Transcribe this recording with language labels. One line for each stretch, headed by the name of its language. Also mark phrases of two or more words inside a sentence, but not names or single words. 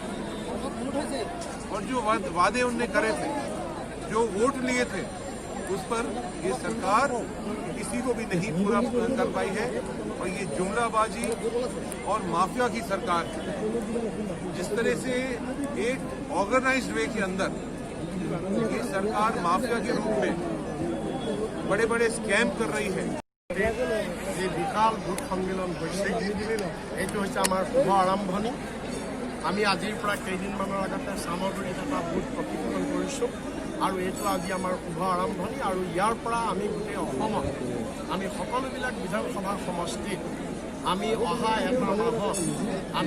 Hindi: और जो वादे उनने करे थे, जो वोट लिए थे, उस पर ये सरकार किसी को भी नहीं पूरा कर पाई है, और ये जुमलाबाजी और माफिया की सरकार है। जिस तरह से एक
English: organized way
Hindi: के अंदर ये सरकार माफिया के रूप में बड़े बड़े स्कैम कर रही है,
Assamese: যে বিশাল বুথ সন্মিলন হৈছে এইটো হৈছে আমাৰ শুভ আৰম্ভণি। আমি আজিৰ পৰা কেইদিনমানৰ আগতে চামগুৰিত এটা বুথ প্ৰশিক্ষণ কৰিছোঁ আৰু এইটো আজি আমাৰ শুভ আৰম্ভণি। আৰু ইয়াৰ পৰা আমি গোটেই অসমত আমি সকলোবিলাক বিধানসভা সমষ্টিত আমি অহা এটা মাহত আমি